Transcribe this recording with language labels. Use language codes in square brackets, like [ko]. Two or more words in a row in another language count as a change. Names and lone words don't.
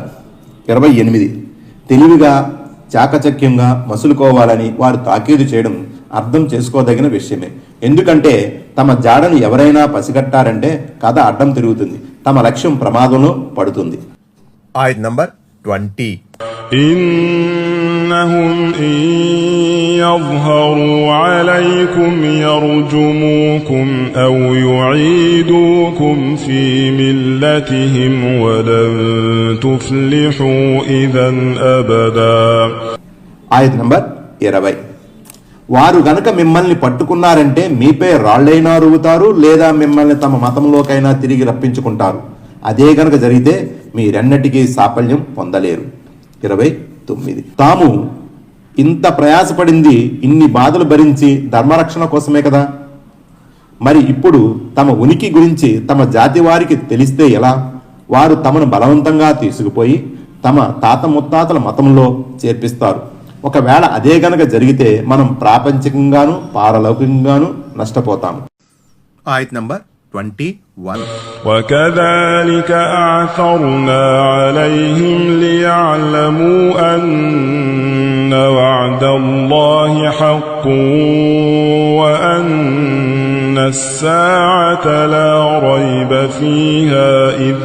[te] 28 తెలివిగా చాకచక్యంగా మసులుకోవాలని వారు తాకీదు చేయడం అర్థం చేసుకోదగిన విషయమే. ఎందుకంటే తమ జాడను ఎవరైనా పసిగట్టారంటే కథ అడ్డం తిరుగుతుంది, తమ లక్ష్యం ప్రమాదంలో పడుతుంది. ఆయత్ నంబర్ 20. [ar] إنهم إن يظهروا عليكم يرجموكم أو يعيدوكم في ملتهم ولن تفلحوا إذا أبدا. [te] ఆయత్ నంబర్ 20 వారు గనక మిమ్మల్ని పట్టుకున్నారంటే మీపై రాళ్లైనా రువుతారు, లేదా మిమ్మల్ని తమ మతంలోకైనా తిరిగి రప్పించుకుంటారు. అదే గనక జరిగితే మీరెన్నటికీ సాఫల్యం పొందలేరు. 29 తాము ఇంత ప్రయాసపడింది, ఇన్ని బాధలు భరించి ధర్మరక్షణ కోసమే కదా. మరి ఇప్పుడు తమ ఉనికి గురించి తమ జాతి వారికి తెలిస్తే ఎలా? వారు తమను బలవంతంగా తీసుకుపోయి తమ తాత ముత్తాతల మతంలో చేర్పిస్తారు. ఒకవేళ అదే గనక జరిగితే మనం ప్రాపంచికంగాను పారలౌకికంగాను నష్టపోతాము. ఆయత్ నంబర్ 21. [ar] وكذلك أعثرنا عليهم ليعلموا أن وعد الله حق وأن الساعة لا ريب فيها إذ